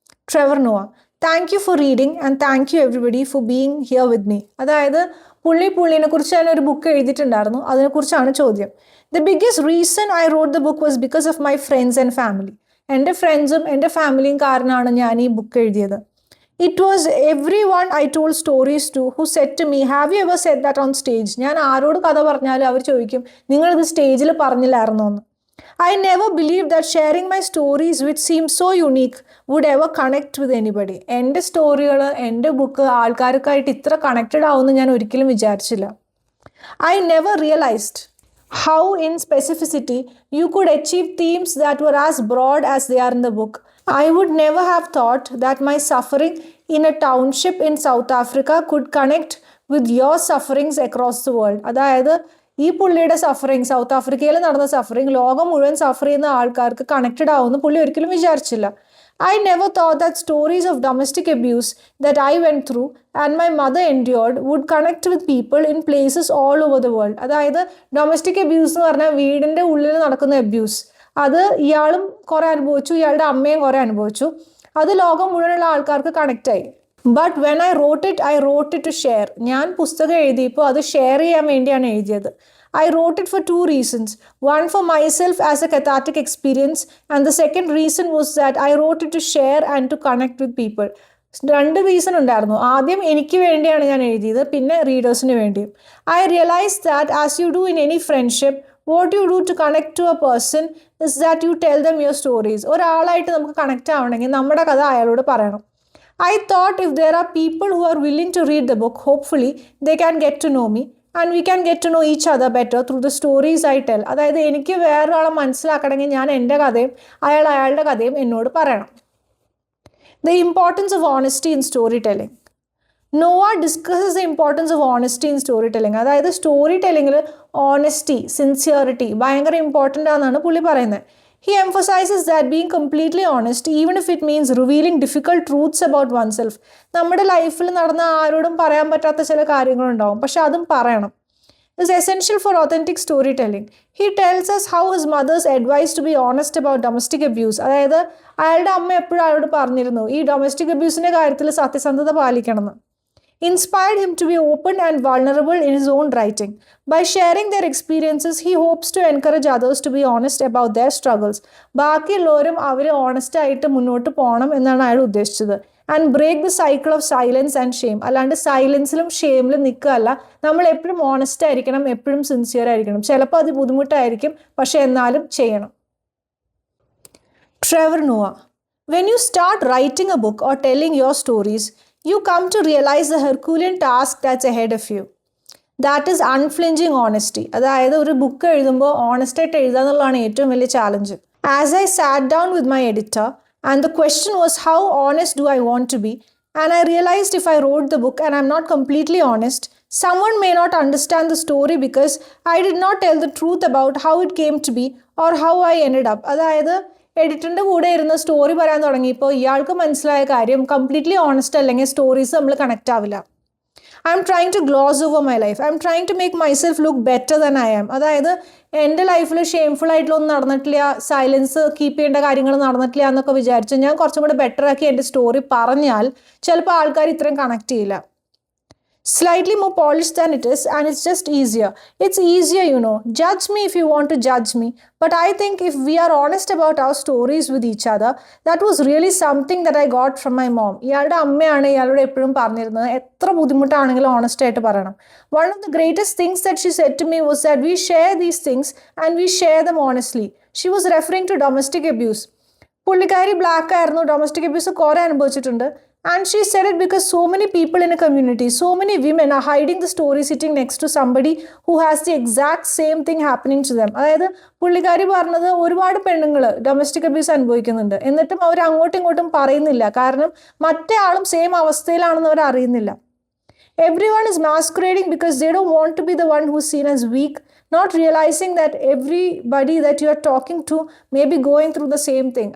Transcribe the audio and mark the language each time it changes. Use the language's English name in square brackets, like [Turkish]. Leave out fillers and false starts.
[English] Trevor Noah: Thank you for reading and thank you everybody for being here with me. [Malayalam] അതായത് പുള്ളിനെ കുറിച്ച് ഞാൻ ഒരു ബുക്ക് എഴുതിയിട്ടുണ്ടായിരുന്നു, അതിനെക്കുറിച്ചാണ് ചോദ്യം. [English] The biggest reason I wrote the book was because of my friends and family. [Malayalam] എൻ്റെ ഫ്രണ്ട്സും എൻ്റെ ഫാമിലിയും കാരണമാണ് ഞാൻ ഈ ബുക്ക് എഴുതിയത്. [English] It was everyone I told stories to who said to me, have you ever said that on stage? [Malayalam] ഞാൻ ആരോട് കഥ പറഞ്ഞാലും അവർ ചോദിക്കും, നിങ്ങളിത് സ്റ്റേജിൽ പറഞ്ഞില്ലായിരുന്നോ എന്ന്. [English] I never believed that sharing my stories, which seemed so unique, would ever connect with anybody. [Malayalam] എൻ്റെ സ്റ്റോറികൾ, എൻ്റെ ബുക്ക് ആൾക്കാർക്കായിട്ട് ഇത്ര കണക്റ്റഡ് ആവുമെന്ന് ഞാൻ ഒരിക്കലും വിചാരിച്ചില്ല. [English] I never realized how in specificity you could achieve themes that were as broad as they are in the book. I would never have thought that my suffering in a township in South Africa could connect with your sufferings across the world. [Malayalam] അതായത് ഈ പുള്ളിയുടെ suffering, south ആഫ്രിക്കയിൽ നടന്ന suffering ലോകം മുഴുവൻ സഫർ ചെയ്യുന്ന ആൾക്കാർക്ക് connected ആവുമെന്ന് പുള്ളി ഒരിക്കലും വിചാരിച്ചില്ല. [English] I never thought that stories of domestic abuse that I went through and my mother endured would connect with people in places all over the world. [Malayalam] അതായത് ഡൊമസ്റ്റിക് അബ്യൂസ് എന്ന് പറഞ്ഞാൽ വീടിൻ്റെ ഉള്ളിൽ നടക്കുന്ന അബ്യൂസ്. അത് ഇയാളും കുറേ അനുഭവിച്ചു, ഇയാളുടെ അമ്മയും കുറേ അനുഭവിച്ചു. അത് ലോകം മുഴുവനുള്ള ആൾക്കാർക്ക് കണക്റ്റായി. [English] But when I wrote it to share. [Malayalam] ഞാൻ പുസ്തകം എഴുതിയപ്പോൾ അത് ഷെയർ ചെയ്യാൻ വേണ്ടിയാണ് എഴുതിയത്. [English] I wrote it for two reasons. One, for myself as a cathartic experience, and the second reason was that I wrote it to share and to connect with people. [Malayalam] രണ്ട് reason ഉണ്ടായിരുന്നു. ആദ്യം എനിക്ക് വേണ്ടിയാണ് ഞാൻ എഴുതിയത്, പിന്നെ റീഡേഴ്സിന് വേണ്ടിയും. [English] I realized that as you do in any friendship, what you do to connect to a person is that you tell them your stories. [Malayalam] ഒരാളായിട്ട് നമുക്ക് കണക്റ്റ് ആവണമെങ്കിൽ നമ്മുടെ കഥ അയാളോട് പറയണം. [English] I thought if there are people who are willing to read the book, hopefully they can get to know me. And we can get to know each other better through the stories I tell. [Malayalam] അതായത് എനിക്ക് വേറൊരാളെ മനസ്സിലാക്കണമെങ്കിൽ ഞാൻ എൻ്റെ കഥയും അയാളുടെ കഥയും എന്നോട് പറയണം. [English] The importance of honesty in storytelling. Noah discusses the importance of honesty in storytelling. [Malayalam] അതായത് സ്റ്റോറി ടെല്ലിങ്ങിൽ ഓണസ്റ്റി, സിൻസിയറിറ്റി ഭയങ്കര ഇമ്പോർട്ടൻ്റ് ആണെന്നാണ് പുള്ളി പറയുന്നത്. [English] He emphasizes that being completely honest, even if it means revealing difficult truths about oneself. [Malayalam] നമ്മുടെ ലൈഫിൽ നടന്ന ആരോടും പറയാൻ പറ്റാത്ത ചില കാര്യങ്ങളുണ്ടാവും, പക്ഷെ അതും പറയണം. [English] Is essential for authentic storytelling. He tells us how his mother's advice to be honest about domestic abuse. [Malayalam] അതായത് അയാളുടെ അമ്മ എപ്പോഴും അയാളോട് പറഞ്ഞിരുന്നു ഈ ഡൊമസ്റ്റിക് അബ്യൂസിൻ്റെ കാര്യത്തിൽ സത്യസന്ധത പാലിക്കണമെന്ന്. [English] Inspired him to be open and vulnerable in his own writing. By sharing their experiences, he hopes to encourage others to be honest about their struggles. [Malayalam] ബാക്കിയുള്ളവരും our honest ആയിട്ട് മുന്നോട്ട് പോകണം എന്നാണ് അയാൾ ഉദ്ദേശിച്ചത്. [English] And break the cycle of silence and shame. [Malayalam] അല്ലാണ്ട് സൈലൻസിലും ഷെയിമിലും നിൽക്കുകയല്ല, നമ്മൾ എപ്പോഴും honest ആയിരിക്കണം, എപ്പോഴും സിൻസിയർ ആയിരിക്കണം. ചിലപ്പോൾ അത് ബുദ്ധിമുട്ടായിരിക്കും, പക്ഷെ എന്നാലും ചെയ്യണം. [English] Trevor Noah: When you start writing a book or telling your stories, you come to realize the Herculean task that's ahead of you. That is unflinching honesty. [Malayalam] അതായത് ഒരു ബുക്ക് എഴുതുമ്പോൾ ഓണസ്റ്റായിട്ട് എഴുതുക എന്നുള്ളതാണ് ഏറ്റവും വലിയ challenge. [English] As I sat down with my editor and the question was how honest do I want to be, and I realized if I wrote the book and I'm not completely honest, someone may not understand the story because I did not tell the truth about how it came to be or how I ended up. [Malayalam] അതായത് എഡിറ്ററിൻ്റെ കൂടെ ഇരുന്ന് story പറയാൻ തുടങ്ങിയപ്പോൾ ഇയാൾക്ക് മനസ്സിലായ കാര്യം completely honest അല്ലെങ്കിൽ stories നമ്മൾ കണക്റ്റ് ആവില്ല. [English] I'm trying to gloss over my life, I'm trying to make myself look better than I am. [Malayalam] അതായത് എൻ്റെ ലൈഫിൽ ഷെയിംഫുൾ ആയിട്ടുള്ളൊന്നും നടന്നിട്ടില്ല, സൈലൻസ് കീപ്പ് ചെയ്യേണ്ട കാര്യങ്ങൾ നടന്നിട്ടില്ല എന്നൊക്കെ വിചാരിച്ചു ഞാൻ കുറച്ചും കൂടെ ബെറ്റർ ആക്കി എൻ്റെ സ്റ്റോറി പറഞ്ഞാൽ ചിലപ്പോൾ ആൾക്കാർ ഇത്രയും കണക്ട് ചെയ്യില്ല. [English] Slightly more polished than it is, and it's just easier. It's easier, you know. Judge me if you want to judge me. But I think if we are honest about our stories with each other, that was really something that I got from my mom. [Malayalam] ഇയാളുടെ അമ്മയാണ് ഇയാളോട് എപ്പോഴും പറഞ്ഞിരുന്നത് എത്ര ബുദ്ധിമുട്ടാണെങ്കിലും honest ആയിട്ട് പറയണം. [English] One of the greatest things that she said to me was that we share these things and we share them honestly. She was referring to domestic abuse. [Malayalam] പുള്ളിക്കാരി black ആയിരുന്നു, ഡൊമസ്റ്റിക് അബ്യൂസ് കുറേ അനുഭവിച്ചിട്ടുണ്ട്. [English] And she said it because so many people in a community, so many women are hiding the story sitting next to somebody who has the exact same thing happening to them. [Malayalam] അതായത് പുള്ളിക്കാരി പറഞ്ഞത് ഒരുപാട് പെണ്ണുങ്ങൾ domestic abuse അനുഭവിക്കുന്നുണ്ട്, എന്നിട്ടും അവർ അങ്ങോട്ടും ഇങ്ങോട്ടും പറയുന്നില്ല, കാരണം മറ്റേ ആളും സെയിം അവസ്ഥയിലാണെന്ന് അവർ അറിയുന്നില്ല. [English] Everyone is masquerading because they don't want to be the one who's seen as weak, not realizing that everybody that you are talking to may be going through the same thing.